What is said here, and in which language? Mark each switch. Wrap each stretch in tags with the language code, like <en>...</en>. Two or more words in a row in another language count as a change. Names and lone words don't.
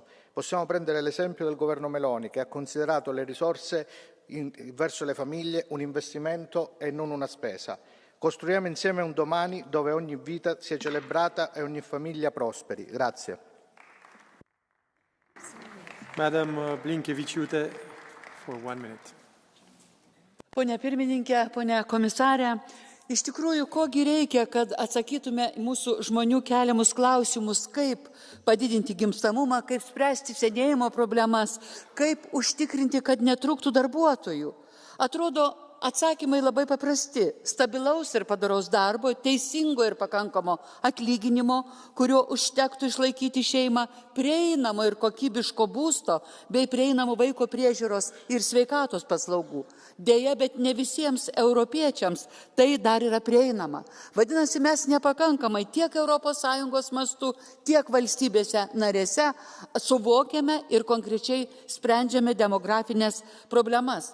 <it>Possiamo prendere l'esempio del governo Meloni, che ha considerato le risorse verso le famiglie un investimento e non una spesa. Costruiamo insieme un domani dove ogni vita sia celebrata e ogni famiglia prosperi. Grazie.</it> <en>Madame Blinkevičiūtė, for 1 minute.</en> <lt>Pone pirmininkė, pone komisarė, Iš tikrųjų, kogi reikia, kad atsakytume mūsų žmonių keliamus klausimus, kaip padidinti gimstamumą, kaip spręsti senėjimo problemas, kaip užtikrinti, kad netrūktų darbuotojų. Atrodo, atsakymai labai paprasti - stabilaus ir padaraus darbo, teisingo ir pakankamo atlyginimo, kurio užtektų išlaikyti šeimą, prieinamo ir kokybiško būsto, bei prieinamų vaiko priežiūros ir sveikatos paslaugų. Deja, bet ne visiems europiečiams tai dar yra prieinama. Vadinasi, mes nepakankamai tiek ES mastu, tiek valstybėse narėse suvokiame ir konkrečiai sprendžiame demografinės problemas.</lt>